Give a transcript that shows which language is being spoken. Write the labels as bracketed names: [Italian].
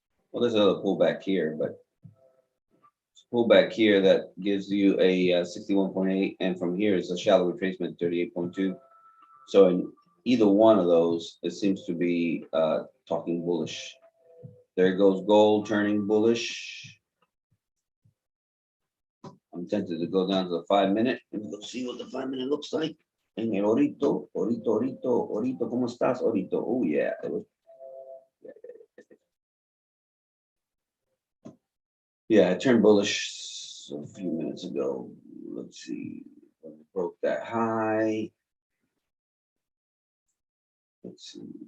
[English] Well, there's another pullback here, but pullback here that gives you a 61.8, and from here is a shallow retracement 38.2. So in either one of those, it seems to be talking bullish. There goes gold turning bullish. I'm tempted to go down to the 5 minute and go see what the 5 minute looks like. [Spanish] En el orito, ¿cómo estás, orito? [English] Oh yeah, yeah, it turned bullish a few minutes ago. Let's see, when it broke that high. Let's see.